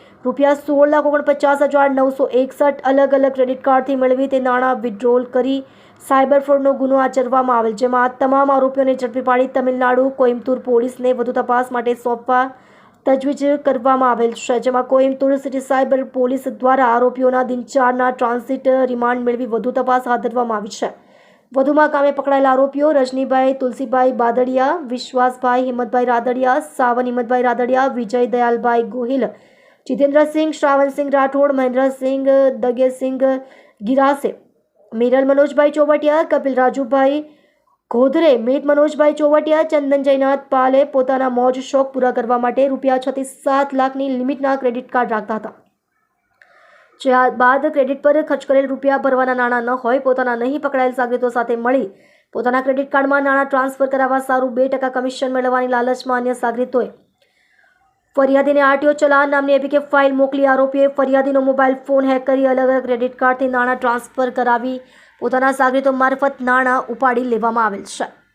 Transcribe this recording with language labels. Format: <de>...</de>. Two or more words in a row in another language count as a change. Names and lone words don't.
<gu>₹16,49,961 અલગ અલગ ક્રેડિટ કાર્ડથી મેળવી તે નાણાં વિથડ્રોલ કરી સાયબર ફ્રોડનો ગુનો આચરવામાં આવેલ, જેમાં આ તમામ આરોપીઓને ઝડપી પાડી તમિલનાડુ કોઇમ્બતુર પોલીસને વધુ તપાસ માટે સોંપવા તજવીજ કરવામાં આવેલ છે, જેમાં કોઇમ્બતુર સિટી સાયબર પોલીસ દ્વારા આરોપીઓના દિન 4ના ટ્રાન્ઝિટ રિમાન્ડ મેળવી વધુ તપાસ હાથ ધરવામાં આવી છે. વધુમાં કામે પકડાયેલા આરોપીઓ રજનીભાઈ તુલસીભાઈ બાદડિયા, વિશ્વાસભાઈ હિંમતભાઈ રાદડિયા, સાવન હિંમતભાઈ રાદડિયા, વિજય દયાલભાઈ ગોહિલ, जितेंद्रसिंह, श्रावणसिंह राठौड़, महेंद्रसिंह, दगेसिंह गिरासे, मीरल मनोजभाई चौवटिया, कपिल राजूभाई घोधरे, मीत मनोजभाई चौवटिया, चंदन जयनाथ पाले પોતાના મોજ શોખ પૂરા કરવા માટે ₹36-7 લાખની લિમિટના ક્રેડિટ કાર્ડ રાખતા હતા, જે બાદ ક્રેડિટ પર ખર્ચ કરેલ રૂપિયા ભરવાના નાણાં ન હોય પોતાના નહીં પકડાયેલ સાગરીતો સાથે મળી પોતાના ક્રેડિટ કાર્ડમાં નાણાં ટ્રાન્સફર કરાવવા સારું 2% કમિશન મેળવવાની લાલચમાં અન્ય સાગરીતોએ ફરિયાદીને આરટીઓ ચલાન નામની એપીકે ફાઇલ મોકલી આરોપીએ ફરિયાદીનો મોબાઈલ ફોન હેક કરી અલગ અલગ ક્રેડિટ કાર્ડથી નાણાં ટ્રાન્સફર કરાવી પોતાના સાગરીતો મારફત નાણાં ઉપાડી લેવામાં આવેલ છે.</gu>